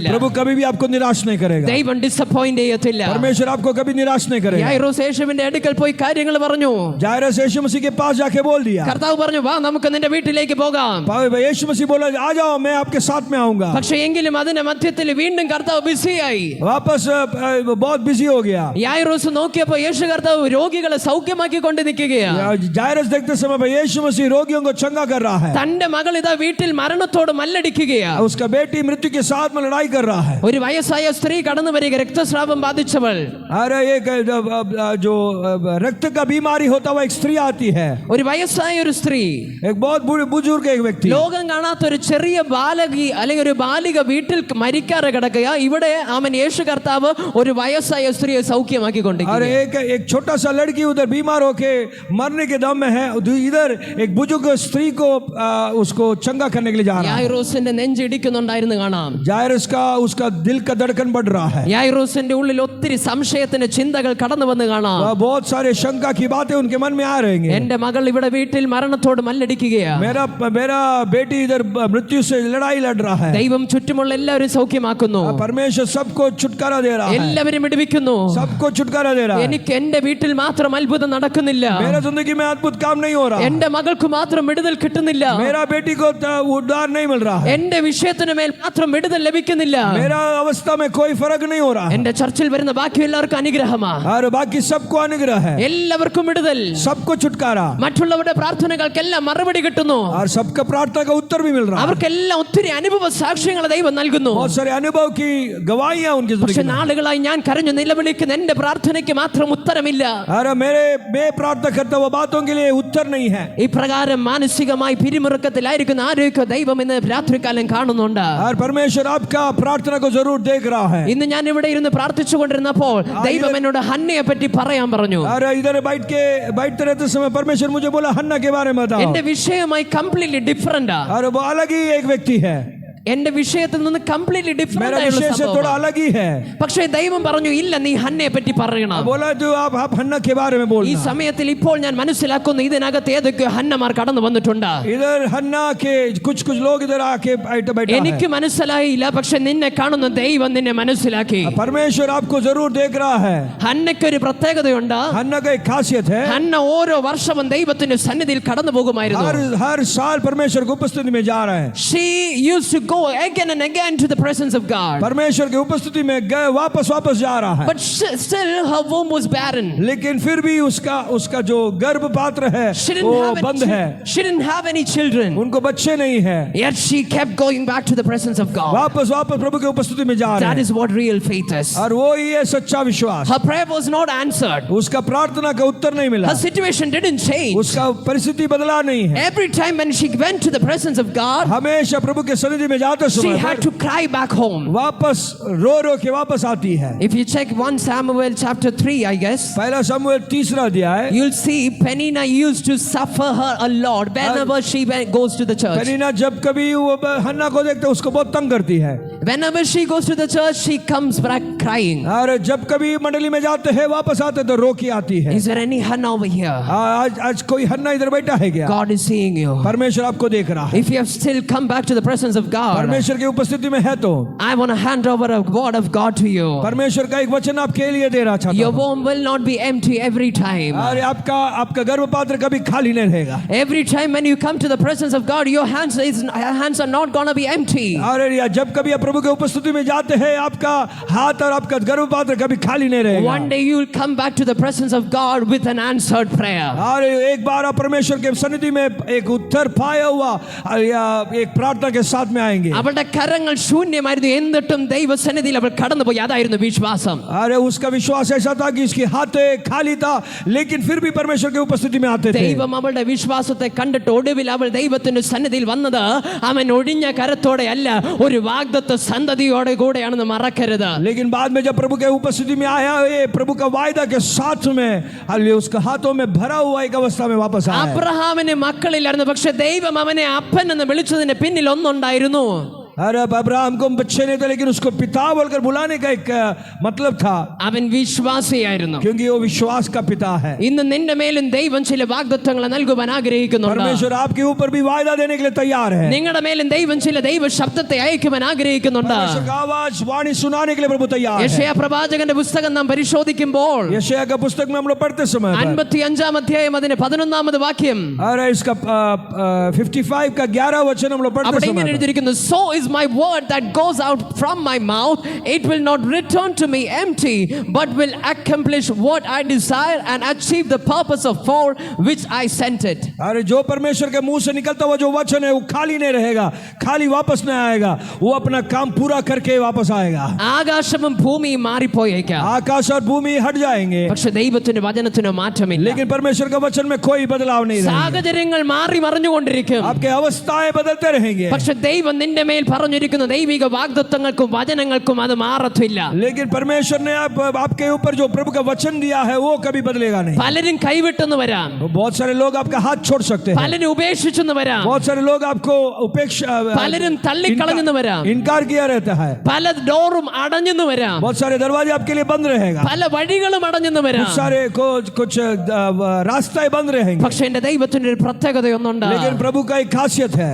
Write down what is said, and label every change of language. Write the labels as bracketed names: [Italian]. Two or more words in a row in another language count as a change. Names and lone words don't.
[Hindi] प्रभु कभी भी आपको निराश नहीं करेगा, [Malayalam] ദൈവം ഡിസപ്പോയിന്റ് ചെയ്യത്തില്ല. [Hindi] परमेश्वर आपको कभी निराश नहीं करेगा। [Malayalam] യായിറോസ് യേശുവിന്റെ അടുക്കൽ പോയി കാര്യങ്ങൾ പറഞ്ഞു. [Hindi] जायरस यीशु मसीह के पास जाके बोल दिया, [Malayalam] കർത്താവ് പറഞ്ഞു, വാ നമുക്ക് നിന്റെ വീട്ടിലേക്ക് പോകാം. [Hindi] यीशु मसीह बोला आ जाओ मैं आपके साथ में आऊंगा। [Malayalam] പക്ഷെ എങ്കിലും അതിന്റെ മധ്യത്തിൽ വീണ്ടും കർത്താവ് ബിസിയായി. [Hindi] वापस बहुत बिजी हो गया। [Malayalam] യായിറോസ് നോക്കിയപ്പോ യേശു കർത്താവ് രോഗികളെ സൗഖ്യമാക്കി കൊണ്ട് നിൽക്കുകയാ. [Hindi] जायरस देखते समय पर यीशु मसीह रोगियों को चंगा कर रहा है। [Malayalam] തന്റെ മകൾ ഇതാ വീട്ടിൽ മരണത്തോട് മല്ലടിക്കുകയാ. [Hindi] उसका बेटी मृत्यु के साथ में लड़ाई कर रहा है। [Malayalam] ഒരു വയസ്സായ സ്ത്രീ കടന്നു വരിക, രക്തസ്രാവം ബാധിച്ചവൾ. [Hindi] अरे एक जो रक्त का बीमारी होता हुआ एक स्त्री आती है, [Malayalam] ഒരു വയസ്സായ ഒരു സ്ത്രീ, [Hindi] एक बहुत बुजुर्ग एक व्यक्ति, [Malayalam] ലോകം കാണാത്ത ഒരു ചെറിയ ബാലകി അല്ലെങ്കിൽ ഒരു ബാലിക വീട്ടിൽ മരിക്കാതെ കിടക്കുക. ഇവിടെ അവൻ യേശു കർത്താവ് ഒരു വയസ്സായ സ്ത്രീയെ സൗഖ്യമാക്കി [Hindi] और [Malayalam] കൊണ്ടിരിക്കുകയാണ്. [Hindi] एक छोटा सा लड़की उधर बीमार होके मरने के दम में है, इधर एक बुजुर्ग स्त्री को उसको चंगा करने के लिए जा रहा है। [Malayalam] യായിറോസിന്റെ നെഞ്ചിടിക്കുന്നുണ്ടായിരുന്നു കാണാം. [Hindi] जायरस का उसका दिल का धड़कन बढ़ रहा है, [Malayalam] യായിറോസിന്റെ ഉള്ളിൽ ഒത്തിരി സംശയത്തിന്റെ ചിന്തകൾ കടന്നു വന്ന് കാണാം. [Hindi] बहुत सारे शंका की बातें उनके मन में आ रहेंगे। [Malayalam] എന്റെ മകൾ ഇവിടെ വീട്ടിൽ മരണത്തോട് മല്ലടിക്കുകയാ. [Hindi] मेरा बेटी इधर मृत्यु से लड़ाई लड़ रहा है। [Malayalam] ദൈവം ചുറ്റുമുള്ള എല്ലാവരും സൗഖ്യമാക്കുന്നു, [Hindi] परमेश्वर सबको छुटकारा दे रहा है, [Malayalam] എല്ലാവരും വിടുവിക്കുന്നു. [Hindi] सबको छुटकारा दे रहा है। [Malayalam] എനിക്ക് എന്റെ വീട്ടിൽ മാത്രം അത്ഭുതം നടക്കുന്നില്ല, [Hindi] मेरा जिंदगी में अद्भुत काम नहीं हो रहा, [Malayalam] എന്റെ മകൾക്ക് മാത്രം വിടുതൽ കിട്ടുന്നില്ല, [Hindi] मेरा बेटी को उद्धार नहीं मिल रहा है, [Malayalam] എന്റെ വിഷയത്തിന് മേൽ മാത്രം വിടുതൽ ലഭിക്കുന്നില്ല. [Hindi] मेरा अवस्था में कोई फर्क नहीं हो रहा है, [Malayalam] എന്റെ ചർച്ചിൽ വരുന്ന ബാക്കി എല്ലാവർക്കും അനുഗ്രഹമാ. [Hindi] और बाकी सबको अनुग्रह है, [Malayalam] എല്ലാവർക്കും വിടുതൽ, [Hindi] सबको छुटकारा, [Malayalam] മറ്റുള്ളവരുടെ പ്രാർത്ഥനകൾക്കെല്ലാം മറുപടി കിട്ടുന്നു. [Hindi] और सबका प्रार्थना का उत्तर भी मिल रहा है। [Malayalam] അവർക്കെല്ലാം ഒത്തിരി അനുഭവ സാക്ഷ്യങ്ങൾ ദൈവം നൽകുന്നു. [Hindi] बहुत सारे अनुभव की गवाहियां उनकी [Malayalam] പക്ഷെ [Hindi] जिंदगी में। [Malayalam] നാളുകളായി ഞാൻ കരഞ്ഞു നിലവിളിക്കുന്ന എന്റെ പ്രാർത്ഥനയ്ക്ക് മാത്രം ഉത്തരമില്ല. [Hindi] अरे मैं प्रार्थना करता हुआ बातों के लिए उत्तर नहीं है। [Malayalam] ഇപ്രകാരം മാനസികമായി പിരിമുറുക്കത്തിലായിരിക്കുന്ന ആരോഗ്യ ദൈവം ഇന്ന് രാത്രികാലം കാണുന്നുണ്ട്. [Hindi] और परमेश्वर आपका प्रार्थना को जरूर देख रहा है। [Malayalam] ഇന്ന് ഞാൻ ഇവിടെ ഇരുന്ന് പ്രാർത്ഥിച്ചുകൊണ്ടിരുന്നപ്പോൾ ദൈവം എന്നോട് ഹന്നയെ പറ്റി പറയാൻ പറഞ്ഞു. [Hindi] और इधर बैठते रहते समय परमेश्वर मुझे बोला हन्ना के बारे में बताओ। [Malayalam] എന്റെ വിഷയമായി [English] completely different. [Hindi] और वो अलग ही एक व्यक्ति है, [Malayalam] എന്റെ വിഷയത്തിൽ നിന്ന് കംപ്ലീറ്റ്ലി [Hindi] मेरा [Malayalam] ഡിഫറെന്റ് [Hindi] विषय से थोड़ा अलग ही है। [Malayalam] പക്ഷേ ദൈവം പറഞ്ഞു, ഇല്ല, നീ ഹന്നയെ പറ്റി പറയണം. [Hindi] बोला जो आप हन्ना के बारे में [Malayalam] ഈ [Hindi] बोलना। [Malayalam] സമയത്തിൽ ഇപ്പോൾ ഞാൻ മനസ്സിലാക്കുന്നു, ഇതിനകത്ത് ഏതൊക്കെയോ ഹന്നമാർ കടന്നു വന്നിട്ടുണ്ട്. [Hindi] इधर हन्ना के कुछ लोग इधर आके बैठा [Malayalam] എനിക്ക് [Hindi] है। [Malayalam] മനസ്സിലായില്ല, പക്ഷെ നിന്നെ കാണുന്ന ദൈവം നിന്നെ മനസ്സിലാക്കി. [Hindi] परमेश्वर आपको जरूर देख रहा है। [Malayalam] ഹന്നയ്ക്ക് ഒരു പ്രത്യേകതയുണ്ട്. [Hindi] हन्ना का एक खासियत है, [Malayalam] ഹന്ന ഓരോ വർഷവും ദൈവത്തിന്റെ സന്നിധിയിൽ കടന്നു പോകുമായിരുന്നു. [Hindi] हर साल परमेश्वर की उपस्थिति में जा रहा है। [English] She used to go again and again to the presence of God. [Hindi] परमेश्वर की उपस्थिति में वापस जा रहा है, [English] But still her womb was barren. [Hindi] लेकिन फिर भी उसका जो गर्भ पात्र है [English] She didn't [Hindi] वो [English] have [Hindi] बंद है, [English] she didn't have any children. [Hindi] उनको बच्चे नहीं है। [English] Yet she kept going back to the presence of God. [Hindi] वापस प्रभु की उपस्थिति में जा रहे [English] That [Hindi] हैं, [English] is what real faith is. [Hindi] और वो ही है सच्चा विश्वास। [English] Her prayer was not answered. [Hindi] उसका प्रार्थना का उत्तर नहीं मिला, [English] Her situation didn't change. [Hindi] उसका परिस्थिति बदला नहीं है। [English] Every time when she went to the presence of God, [Hindi] हमेशा प्रभु के सन्निधि में जाते [English] she [Hindi] समय [English] had to cry back home. [Hindi] वापस रो के वापस आती है। [English] If you check 1 Samuel chapter 3, I guess, [Hindi] पहला शमूएल 3 अध्याय, [English] you'll see Penina used to suffer her a lot whenever she goes to the church. [Hindi] पेनिन्ना जब कभी वो हन्ना को देखते उसको बहुत तंग करती है। [English] Whenever she goes to the church, she comes back crying. [Hindi] और जब कभी मंडली में जाते हैं वापस आते तो रो के आती है। [English] Is there any Hannah over here? [Hindi] आज कोई हन्ना इधर बैठा है क्या? [English] God is seeing you. [Hindi] परमेश्वर आपको देख रहा है। [English] If you have still come back to the presence of God, [Hindi] परमेश्वर की उपस्थिति में है तो [English] I want to hand over a word of God to you. [Hindi] परमेश्वर का एक वचन आपके लिए दे रहा चाहता [English] Your [Hindi] हूं। [English] womb will not be empty every time. [Hindi] और आपका गर्भपात्र कभी खाली नहीं रहेगा। [English] Every time when you come to the presence of God, your hands are not going to be empty. [Hindi] और जब कभी आप प्रभु के उपस्थिति में जाते हैं आपका हाथ और आपका गर्भपात्र कभी खाली नहीं रहेगा। [English] One day you will come back to the presence of God with an answered prayer. [Hindi] और एक बार आप परमेश्वर के सन्निधि में एक उत्तर पाया हुआ या एक प्रार्थना के साथ में आएंगे। [Malayalam] അവളുടെ കരങ്ങൾ ശൂന്യമായിരുന്നു എന്നിട്ടും ദൈവസന്നിധിയിൽ അവൾ കടന്നുപോയി അതായിരുന്നു വിശ്വാസം. [Hindi] अरे उसका विश्वास ऐसा था कि इसके हाथ खाली था लेकिन फिर भी परमेश्वर की उपस्थिति में आते थे। [Malayalam] ദൈവം അവളുടെ വിശ്വാസത്തെ കണ്ടിട്ട് ഒടുവിൽ അവൾ ദൈവത്തിന്റെ സന്നിധിയിൽ വന്നത് അവൻ ഒടിഞ്ഞ കരത്തോടെ അല്ല ഒരു വാഗ്ദത്ത സന്തതിയോടെ കൂടെയാണെന്ന് മറക്കരുത്. [Hindi] लेकिन बाद में जब प्रभु के उपस्थिति में आया ये प्रभु का वायदा के साथ में उसके हाथों में भरा हुआ एक अवस्था में वापस आया। [Malayalam] അബ്രഹാമിന് മക്കളില്ലായിരുന്നു പക്ഷെ ദൈവം അവനെ അപ്പൻ എന്ന് വിളിച്ചതിന് പിന്നിൽ ഒന്നുണ്ടായിരുന്നു. [Hindi] अरे अब अब्राहम को बच्चे नहीं थे लेकिन उसको पिता बोलकर बुलाने का एक मतलब था [Malayalam] അവൻ വിശ്വാസിയായിരുന്നു. [Hindi] क्योंकि वो विश्वास का पिता है। [Malayalam] ഇന്ന് നിന്റെ മേലും ദൈവം ചില വാഗ്ദത്തങ്ങൾ നൽകുവാൻ ആഗ്രഹിക്കുന്നുണ്ട്. [Hindi] परमेश्वर आपके ऊपर भी वायदा देने के लिए तैयार है। [Malayalam] നിങ്ങളുടെ മേലും ദൈവം ചില ദൈവ ശബ്ദത്തെ അയക്കുവാൻ ആഗ്രഹിക്കുന്നുണ്ട്. [Hindi] परमेश्वर का आवाज वाणी सुनाने के लिए प्रभु तैयार है। [Malayalam] യെശയ്യാ പ്രവാചകന്റെ പുസ്തകം നാം പരിശോധിക്കുമ്പോൾ [Hindi] यशायाह का पुस्तक में हम लोग पढ़ते समय [Malayalam] 55 അധ്യായം അതിന്റെ 11 വാക്യം [Hindi] अरे इसका 55 का 11 वचन हम लोग पढ़ते [Malayalam] അവിടെ ഇങ്ങനെ [Hindi] समय [Malayalam] എഴുതിയിരിക്കുന്നു, [English] so is my word that goes out from my mouth, it will not return to me empty, but will accomplish what I desire and achieve the purpose of for which I sent it. [Hindi] अरे जो परमेश्वर के मुंह से निकलता हुआ जो वचन है वो खाली नहीं रहेगा, खाली वापस नहीं आएगा, वो अपना काम पूरा करके वापस आएगा। [Malayalam] ആകാശവും ഭൂമിയും മാറിപ്പോയേക്കാം, [Hindi] आकाश और भूमि हट जाएंगे [Malayalam] പക്ഷെ ദൈവത്തിന്റെ വചനത്തിന് മാറ്റമില്ല. [Hindi] लेकिन परमेश्वर का वचन में कोई बदलाव नहीं रहेगा। [Malayalam] സാഹചര്യങ്ങൾ മാറി മറിഞ്ഞുകൊണ്ടിരിക്കും, [Hindi] आपके अवस्थाएं बदलते रहेंगे [Malayalam] പക്ഷെ ദൈവം നിന്റെ മേൽ പറഞ്ഞിരിക്കുന്ന ദൈവിക വാഗ്ദത്തങ്ങൾക്കും വചനങ്ങൾക്കും അത് മാറത്തില്ല. [Hindi] लेकिन परमेश्वर ने आपके ऊपर जो प्रभु का वचन दिया है वो कभी बदलेगा नहीं। [Malayalam] പലരും കൈവിട്ടെന്ന് വരാം, [Hindi] बहुत सारे लोग आपका हाथ छोड़ सकते हैं, [Malayalam] പലരും ഉപേക്ഷിച്ചെന്ന് വരാം, [Hindi] बहुत सारे लोग आपको उपेक्षा [Malayalam] പലരും തള്ളിക്കളഞ്ഞെന്ന് വരാം, [Hindi] इनकार किया रहता है, [Malayalam] പല ഡോറും അടഞ്ഞെന്ന് വരാം, [Hindi] बहुत सारे दरवाजे आपके लिए बंद रहेगा, [Malayalam] പല വഴികളും അടഞ്ഞെന്ന് വരാം. [Hindi] कुछ सारे कुछ रास्ते बंद रहेंगे। [Malayalam] പക്ഷെ എന്റെ ദൈവത്തിന്റെ ഒരു പ്രത്യേകതയൊന്നുണ്ട്, [Hindi] लेकिन प्रभु का एक खासियत है,